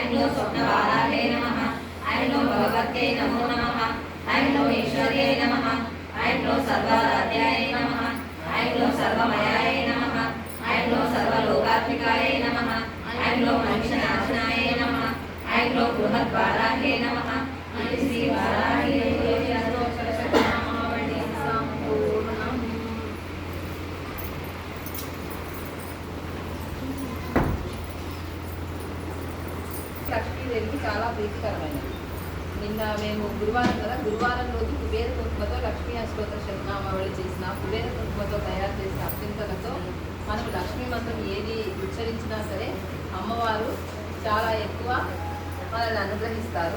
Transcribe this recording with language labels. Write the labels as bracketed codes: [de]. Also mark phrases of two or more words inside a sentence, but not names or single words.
[sa] ग्लौं स्वप्नवाराहे नमः ऐं ग्लौं भगवत्यै नमो नमः ऐं ग्लौं ईश्वर्यै नमः ऐं ग्लौं सर्वाराध्यायै नमः ऐं ग्लौं सर्वमयायै नमः ऐं ग्लौं सर्वलोकात्मिकायै नमः ऐं ग्लौं महिषनाशनायै नमः ऐं ग्लौं बृहद्वाराहे नमः श्री वाराही [te] లక్ష్మీదేవికి చాలా ప్రీతికరమైనది. నిన్న మేము గురువారం కదా, గురువారం రోజు కుబేర కుంకుమతో లక్ష్మీ అష్టోత్తర శతనామావళి చేసిన కుబేర కుంకుమతో తయారు చేసిన అత్యంతలతో మనం లక్ష్మీ మంత్రం ఏది ఉచ్చరించినా సరే అమ్మవారు చాలా ఎక్కువ మనల్ని అనుగ్రహిస్తారు.